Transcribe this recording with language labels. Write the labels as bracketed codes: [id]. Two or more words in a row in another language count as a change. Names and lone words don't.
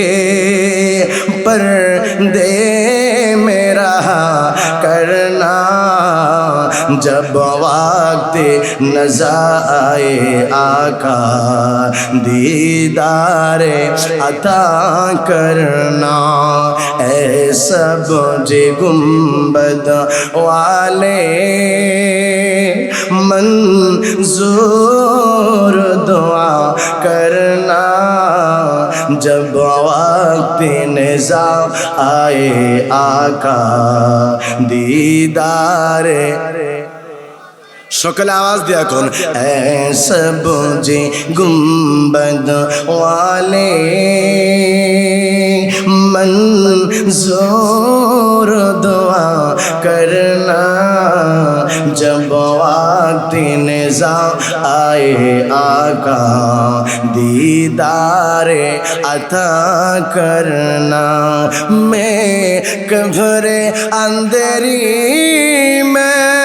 [ur] پردے میں رہا کرنا، جب وقت نظر آئے آقا دیدار عطا کرنا، اے سبز گنبد والے منظور دعا کرنا، جب وقت نظر آئے آقا دیدار، [bn] সকলে আওয়াজ দিয়া কোন [ur] اے سبز گنبد والے منظور دعا کرنا، جب وقت نظر آئے آقا دیدار عطا کرنا، میں قبر اندری میں